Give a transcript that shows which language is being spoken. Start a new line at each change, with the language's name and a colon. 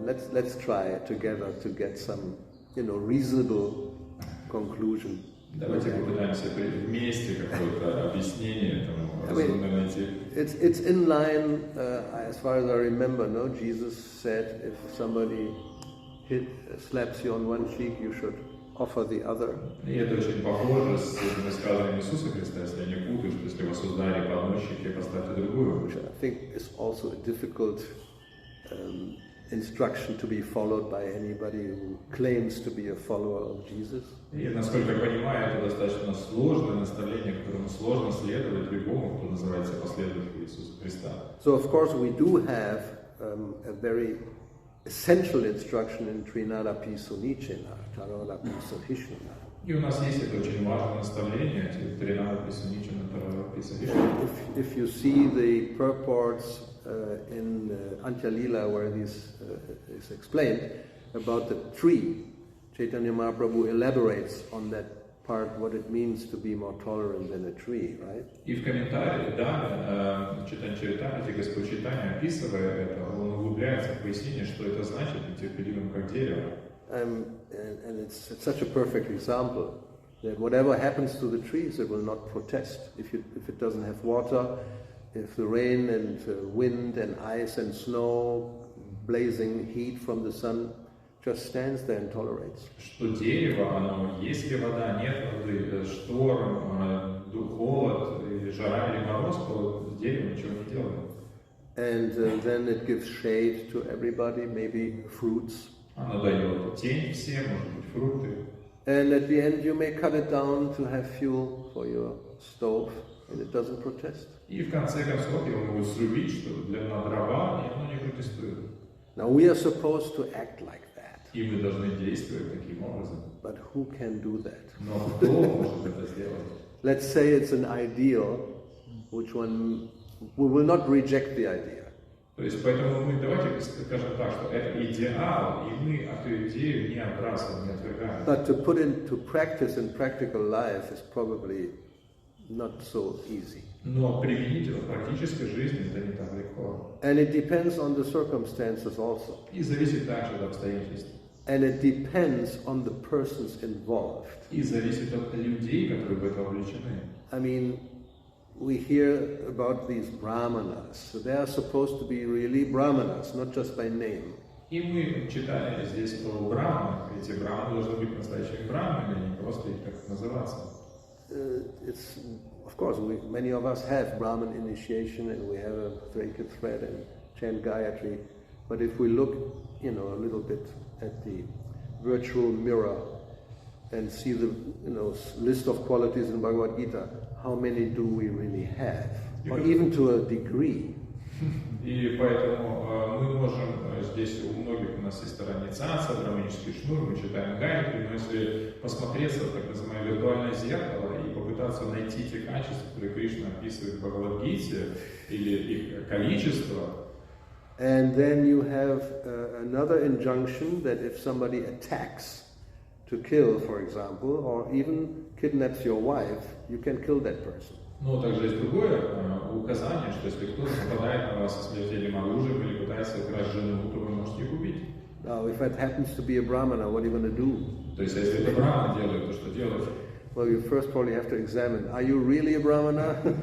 English: Let's try together to get some, reasonable conclusion.
Russian: Давайте попытаемся вместе какое-то объяснение этому разумно найти.
English: It's in line, as far as I remember, no? Jesus said if somebody slaps you on one cheek, you should offer the other.
Russian: И это очень похоже с высказыванием Иисуса Христа, если я не путаю, что если вас ударили по одной щеке, поставьте другую.
English: Which I think is also a difficult instruction to be followed by anybody who claims to be a follower of Jesus.
Russian: И, насколько я понимаю, это достаточно сложное наставление, которому сложно следовать любому, кто называется последователем Иисуса Христа.
English: So, of course, we do have a very essential instruction in Trinadapi Sunichena, Taradapi Sahishna.
Russian: И у нас есть это очень важное наставление, Тринадапи Суничена, Тарадапи Сахишна.
English: If you see the purports in Antya Lila, where this is explained about the tree, Chaitanya Mahaprabhu elaborates on that part, what it means to be more tolerant than a tree, right?
Russian: И в комментариях, да, Чайтанья Чаритамрите, Господь Чайтанья, описывая это, он углубляется в пояснение, что это значит быть терпеливым как дерево.
English: and it's such a perfect example that whatever happens to the trees, it will not protest. If it doesn't have water, if the rain and wind and ice and snow, blazing heat from the sun, just stands there and tolerates.
Russian: Что дерево, оно, если вода, нет воды, шторм, холод, жара или мороз, то дерево ничего не делает.
English: And then it gives shade to everybody, maybe fruits.
Russian: Оно дает тень всем, может быть, фрукты.
English: And at the end you may cut it down to have fuel for your stove, and it doesn't protest.
Russian: И в конце концов его могут срубить, что для дрова, и оно не протестует.
English: Now we are supposed to act like that.
Russian: И мы должны действовать таким образом.
English: But who can do that?
Russian: Но кто может это сделать?
English: Let's say it's an ideal, we will not reject the idea.
Russian: То есть поэтому мы давайте скажем так, что это идеал, и мы эту идею не отбрасываем, не отвергаем.
English: But to put into practice in practical life is probably not so easy.
Russian: Но применить его в практической жизни это не так легко.
English: And it depends on the circumstances also.
Russian: И зависит также от обстоятельств.
English: And it depends on the persons involved.
Russian: И зависит от людей, которые в это вовлечены.
English: I mean, we hear about these brahmanas. So they are supposed to be really brahmanas, not just by name.
Russian: И мы читали здесь про браманов. Эти браманы должны быть настоящими браманами, а не просто их так называться.
English: Of course, many of us have Brahman initiation and we have a sacred thread and chant Gayatri. But if we look, a little bit at the virtual mirror and see the, list of qualities in Bhagavad Gita, how many do we really have? Or even to a degree.
Russian: И поэтому мы можем, здесь у многих у нас есть инициация, браманический шнур, мы читаем Гайатри, но если посмотреться в так называемое виртуальное зеркало и попытаться найти те качества, которые Кришна описывает в Бхагавад-гите, или их количество.
English: And then you have another injunction that if somebody attacks to kill, for example, or even kidnaps your wife, you can kill that person.
Russian: Но также есть другое указание, что если кто-то нападает на вас со смертельным оружием или пытается украсть жену, то вы можете их убить.
English: Now, if it happens to be a brahmana, what are you going to do?
Russian: То есть, если это браман делает, то что делать?
English: Well, you first probably have to examine, are you really a brahmana?